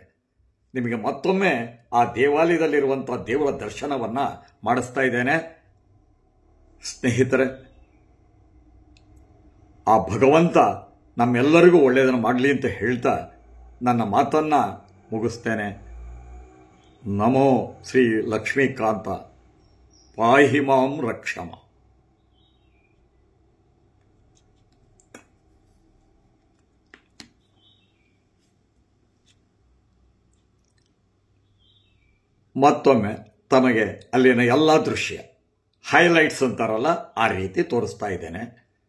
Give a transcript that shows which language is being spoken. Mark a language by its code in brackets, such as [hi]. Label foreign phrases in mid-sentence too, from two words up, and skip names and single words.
[kn] ನಿಮಗೆ ಮತ್ತೊಮ್ಮೆ ಆ ದೇವಾಲಯದಲ್ಲಿರುವಂಥ ದೇವರ ದರ್ಶನವನ್ನು ಮಾಡಿಸ್ತಾ ಇದ್ದೇನೆ. ಸ್ನೇಹಿತರೆ, ಆ ಭಗವಂತ ನಮ್ಮೆಲ್ಲರಿಗೂ ಒಳ್ಳೆಯದನ್ನು ಮಾಡಲಿ ಅಂತ ಹೇಳ್ತಾ ನನ್ನ ಮಾತನ್ನು ಮುಗಿಸ್ತೇನೆ. [sa] ನಮೋ ಶ್ರೀ ಲಕ್ಷ್ಮೀಕಾಂತ, ಪಾಹಿ ಮಾಂ ರಕ್ಷಮ. [kn] ಮತ್ತೊಮ್ಮೆ ತಮಗೆ ಅಲ್ಲಿನ ಎಲ್ಲ ದೃಶ್ಯ, ಹೈಲೈಟ್ಸ್ ಅಂತಾರಲ್ಲ, ಆ ರೀತಿ ತೋರಿಸ್ತಾ ಇದ್ದೇನೆ.